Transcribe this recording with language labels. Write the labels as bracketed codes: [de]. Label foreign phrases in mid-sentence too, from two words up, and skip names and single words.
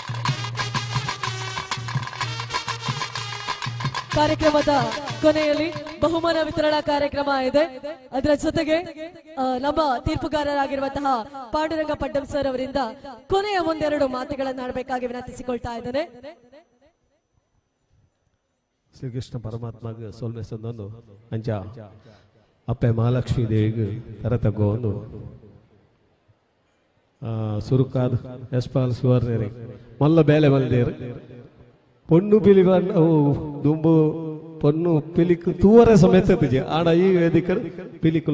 [kn] ಕಾರ್ಯಕ್ರಮದ ಕೊನೆಯಲ್ಲಿ ಬಹುಮಾನ ವಿತರಣಾ ಕಾರ್ಯಕ್ರಮ ಇದೆ. ಅದರ ಜೊತೆಗೆ ನಮ್ಮ ತೀರ್ಪುಗಾರರಾಗಿರುವಂತಹ ಪಾಂಡುರಂಗ ಪಡ್ಡಂ ಸರ್ ಅವರಿಂದ ಕೊನೆಯ ಒಂದೆರಡು ಮಾತುಗಳನ್ನು ಆಡಬೇಕಾಗಿ ವಿನಂತಿಸಿಕೊಳ್ತಾ ಇದ್ದೇನೆ. [tcy] ಶ್ರೀಕೃಷ್ಣ ಪರಮಾತ್ಮಗೆ ಸೋಲ್ಮೆ ಸಂದೊಂದು ಅಂಚ ಅಪ್ಪೆ ಮಹಾಲಕ್ಷ್ಮೀ ದೇವಿಗೆ ತರ ತಗೋ ಒಂದು ಸುರುಕಾದ ಯಶ್ಪಾಲ್ ಸುವರ್ಣರಿ ಮಲ್ಲ ಬೇಲೆ ಮಲ್ದೇರು ಪೊಣ್ಣು ಪಿಲಿವನ್ ದುಂಬು ಪೊಣ್ಣು ಪಿಲಿಕ್ ತೂವರೆ ಸಮೇತ ಆಡ ಈ ವೇದಿಕ ಪಿಲಿಕುಲ್